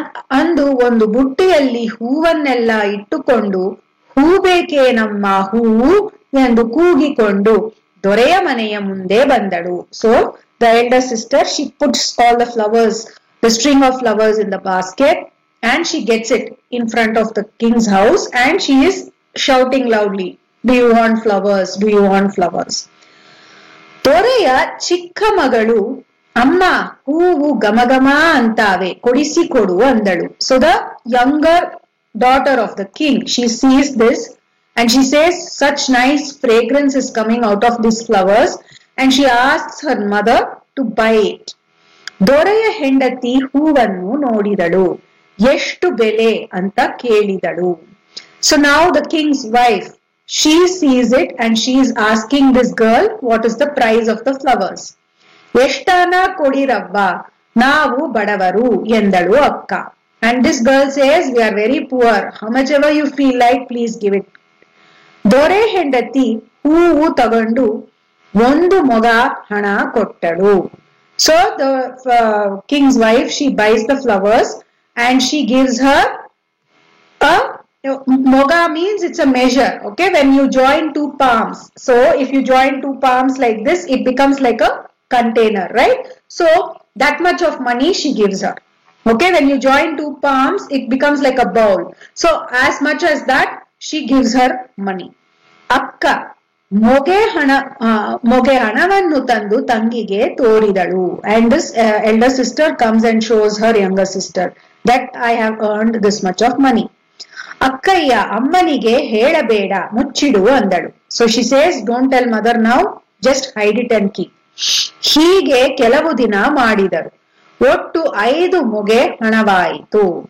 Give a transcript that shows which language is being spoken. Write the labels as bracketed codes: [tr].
[kn] ಅಂದು ಒಂದು ಬುಟ್ಟಿಯಲ್ಲಿ ಹೂವನ್ನೆಲ್ಲ ಇಟ್ಟುಕೊಂಡು, ಹೂ ಬೇಕೇನಮ್ಮ ಹೂವು ಎಂದು ಕೂಗಿಕೊಂಡು ದೊರೆಯ ಮನೆಯ ಮುಂದೆ ಬಂದಳು. [en] So the elder sister, she puts all the flowers, the string of flowers in the basket, and she gets it in front of the king's house, and she is shouting loudly, do you want flowers, do you want flowers? [kn] ದೊರೆಯ ಚಿಕ್ಕ ಮಗಳು, ಅಮ್ಮ ಹೂವು ಘಮಘಮ ಅಂತಾವೆ, ಕೊಡಿಸಿಕೊಡು ಅಂದಳು. [en] So the younger daughter of the king, she sees this and she says, such nice fragrance is coming out of these flowers, and she asks her mother to buy it. [kn] ದೊರೆಯ ಹೆಂಡತಿ ಹೂವನ್ನು ನೋಡಿದಳು, ಎಷ್ಟು ಬೆಲೆ ಅಂತ ಕೇಳಿದಳು. [en] So now the king's wife, she sees it and she is asking this girl, what is the price of the flowers? [kn] ಎಷ್ಟನ ಕೊಡಿರವ್ವ, ನಾವು ಬಡವರು ಎಂದಳು ಅಕ್ಕ. [en] And this girl says, we are very poor, how much ever you feel like, please give it. [kn] ದೊರೆ ಹೆಂಡತಿ ಹೂವು ತಗೊಂಡು ಒಂದು ಮೊಗ ಹಣ ಕೊಟ್ಟಳು. [en] So the king's wife, she buys the flowers and she gives her a moga, means it's a measure, okay, when you join two palms. So if you join two palms like this, it becomes like a container, right? So that much of money she gives her. Okay, when you join two palms, it becomes like a bowl. So as much as that, she gives her money. [kn] Akka ಮೊಗೆ ಹಣವನ್ನು ತಂದು ತಂಗಿಗೆ ತೋರಿದಳು. [en] And this elder sister comes and shows her younger sister that I have earned this much of money. [kn] ಅಕ್ಕಯ್ಯ, ಅಮ್ಮನಿಗೆ ಹೇಳಬೇಡ, ಮುಚ್ಚಿಡು ಅಂದಳು. [en] So she says, don't tell mother now, just hide it and keep. [kn] ಹೀಗೆ ಕೆಲವು ದಿನ ಮಾಡಿದರು. ಒಟ್ಟು 5 ಮೊಗೆ ಹಣವಾಯಿತು.